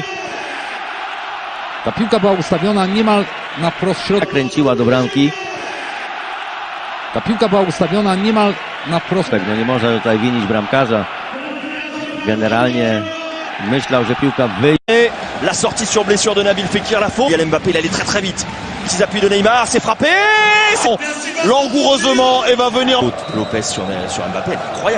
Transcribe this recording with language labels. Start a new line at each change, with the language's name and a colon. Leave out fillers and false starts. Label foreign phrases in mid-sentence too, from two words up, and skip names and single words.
Polish: Ta piłka była ustawiona niemal na wprost środka. Zakręciła do bramki. Ta piłka była ustawiona niemal na wprost. No nie można tutaj winić bramkarza. Generalnie myślał, że piłka wyjdzie.
French: La sortie sur blessure de Nabil Fekir, la faute. Mbappé, il allait très très vite. Petits appuis de Neymar, c'est frappé. Langoureusement, et va venir. Lopez sur Mbappé, incroyable.